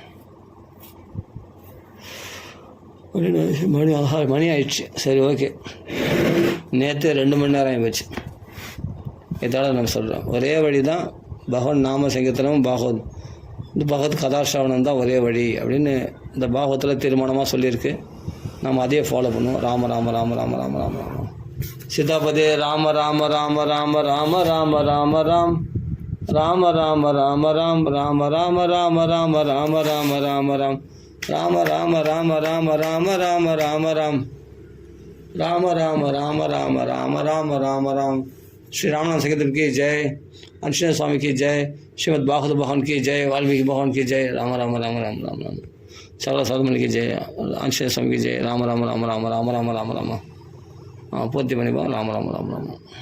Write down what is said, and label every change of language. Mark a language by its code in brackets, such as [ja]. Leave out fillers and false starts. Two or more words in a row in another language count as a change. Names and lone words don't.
[ta] மணி ஆயிடுச்சு. சரி, ஓகே. நேற்று 2 மணி நேரம் ஆகிப்போச்சு. இதோட நம்ம சொல்கிறோம் ஒரே வழி தான் பகவன் நாம சங்கீர்த்தனம், பகவத் கதாசிரவணம் தான் ஒரே வழி அப்படின்னு இந்த பாகவத்தில் தீர்மானமாக சொல்லியிருக்கு. நம்ம அதே ஃபாலோ பண்ணுவோம். ராம ராம ராம ராம ராம ராம ராம சீதாபதே ராம ராம ராம ராம ராம ராம ராம ராம் ராம ராம ராம ராம் ராம ராம ராம ராம ராம ராம ராம ராம் ராம ராம ராம ராம ராம ராம ராம ராம் ராம ராம ராம ராம ராம ராம ராம ராம். [hi] श्री रामनाम संकीर्तन की जय, अंशनाथ स्वामी की जय, श्रीमद् भागवत भगवान की जय, वाल्मीकि भगवान की जय, राम राम राम राम राम राम, सर्व साधुमणि की जय, अंशनाथ स्वामी की जय, राम राम राम राम राम राम राम राम, पूर्ति बनी राम राम राम राम।